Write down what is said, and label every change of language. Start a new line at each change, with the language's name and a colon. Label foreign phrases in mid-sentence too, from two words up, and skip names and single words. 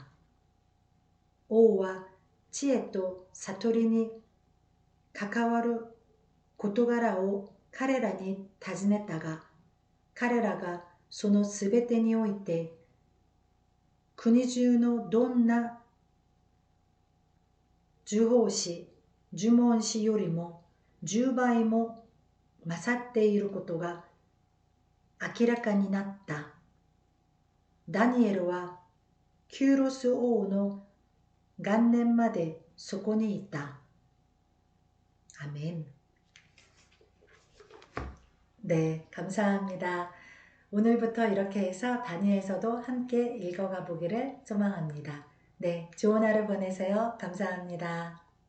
Japanese: 王は知恵と悟りに関わる事柄を彼らに尋ねたが、彼らがそのすべてにおいて、国中のどんな呪法師、呪文師よりも10倍も勝っていることが明らかになった。ダニエルはキューロス王の元年までそこにいた。아멘.
Korean: 네, 감사합니다. 오늘부터 이렇게 해서 다니엘서도 함께 읽어가 보기를 소망합니다. 네, 좋은 하루 보내세요. 감사합니다.